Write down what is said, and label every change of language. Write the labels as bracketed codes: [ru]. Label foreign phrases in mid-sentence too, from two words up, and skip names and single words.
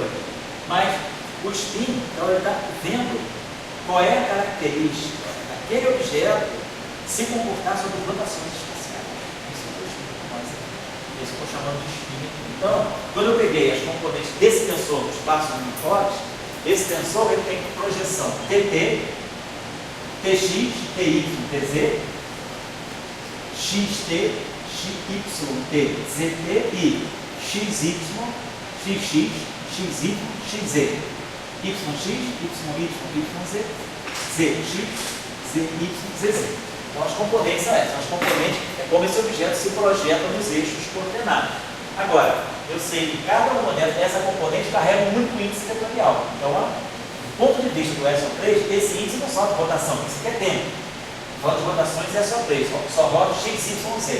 [pt] Mas o spin, então, ele está vendo qual é a característica daquele objeto se comportar sob rotações espaciais. Isso é o spin, isso eu estou chamando de spin. Então, quando eu peguei as componentes desse tensor no espaço uniforme, esse tensor ele tem projeção TT, TX, TY, TZ, XT, XY, ZT e XY, XX, XY, XZ, YX, YY, YZ, ZX, ZY, ZZ. Então as componentes são essas. As componentes é como esse objeto se projeta nos eixos coordenados. Agora, eu sei que cada uma dessa componente carrega um único índice vetorial. Então, do ponto de vista do SO3, esse índice não só de rotação, isso aqui é tempo. Roda de rotações é SO3, só roda XYZ.